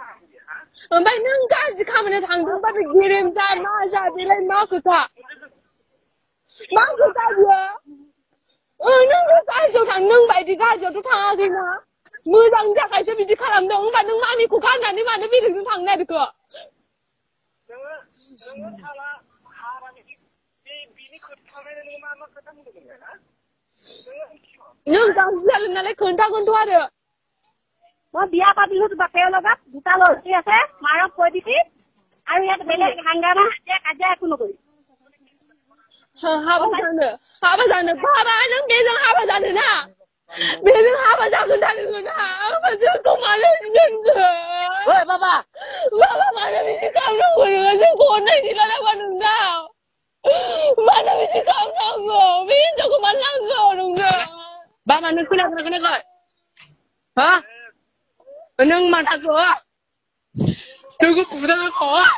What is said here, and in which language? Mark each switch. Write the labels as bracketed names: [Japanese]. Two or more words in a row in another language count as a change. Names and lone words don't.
[Bodo] ओमफ्राय नों गाज्रि खामानियाव थांदोंबा बे गेरेमसा मा बेलाय मा खोथा बियो नों गाज्रियाव थां नों बायदि गाज्रियावथ' थाङाखैना मोजां जाखायसो बिदि खालामदों होमबा नों मामिखौ गाननानै मानो बेलेगजों थांनो नागिरखो नोङो थाला हाबानि बिनि खोथा नोङो मा खोथा बुंदोंमोन ना नों गाज्रि जादों नालाय खोन्थागोनथ' आरो [Assamese] মই বিয়া পাতিলো বাপেৰ লগত দুটা ল'ৰা আছে মাৰক কৈ দিবি আৰু ইয়াত বেলেগ হাংগামা কাজিয়া একো নকৰি [Bodo] हाबा जानो बाबा नों बेजों हाबा जानो ना बेजों हाबा जागोन ना नोङो ना होमबा जोंखौ मानो दोनखो ओइ बाबा मानो बिदि खालामनांगौ नोङो जोंखौ अननाय गैला नामा नोंनाव मानो बिदि खालामनांगौ बे हिनजावखौ मानो नांगौ नोंनो बाबा नों खोनाखै हा नों मा थाखो नोंखौ बुजानांगौ